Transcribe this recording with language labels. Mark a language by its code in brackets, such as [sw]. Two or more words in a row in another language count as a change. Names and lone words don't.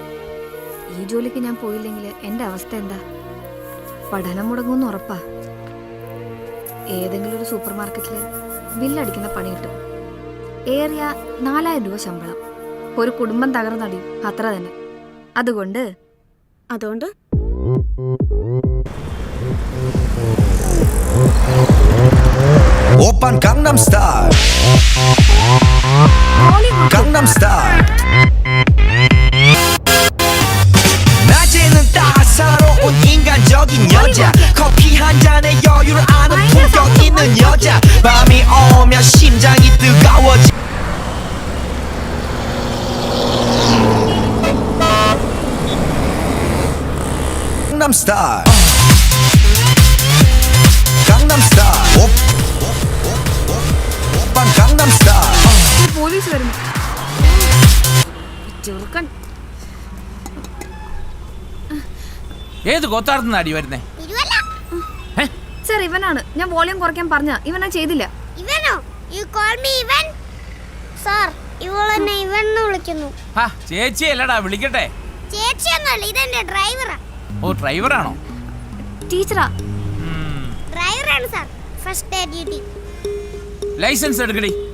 [ml] ഈ ജോലിക്ക് ഞാൻ പോയില്ലെങ്കിൽ എൻ്റെ അവസ്ഥ എന്താ? പഠനം മുടങ്ങുമെന്ന് ഉറപ്പാ. ഏതെങ്കിലും ഒരു സൂപ്പർ മാർക്കറ്റിൽ ബില്ലടിക്കുന്ന പണി കിട്ടും. ഏറിയ 4,000 രൂപ ശമ്പളം. ഒരു കുടുംബം തകർന്നടിയും, അത്ര തന്നെ. അതുകൊണ്ട് [ko] 오빤 강남스타일 강남스타일 낮에는 따사로운 인간적인 여자 커피 한 잔에 여유를 아는 품격 있는 여자 밤이 오면 심장이 뜨거워지 강남스타일 강남스타일 [ml] പോലീസ് വരുന്നു. ചെറുക്കൻ ഏത് കൊത്താടുന്ന അടി വരുന്നേ? സർ, ഇവനാണ്. ഞാൻ വോളിയം കുറയ്ക്കാൻ പറഞ്ഞ ഇവനാ ചെയ്തില്ല. ഇവനോ? [en] You call me [ml] ഇവൻ? സർ, ഇവളെന്നെ ഇവൻ എന്ന് വിളിക്കുന്നു. ചേച്ചി അല്ലടാ, വിളിക്കട്ടെ. ചേച്ചിയൊന്നുമല്ല, ഇതെന്റെ ഡ്രൈവറാ. ഓ, ഡ്രൈവറാണോ? ടീച്ചറാ. ഡ്രൈവറാണ് സർ. [en] first day duty. [ml] ലൈസൻസ് എടുക്കടി.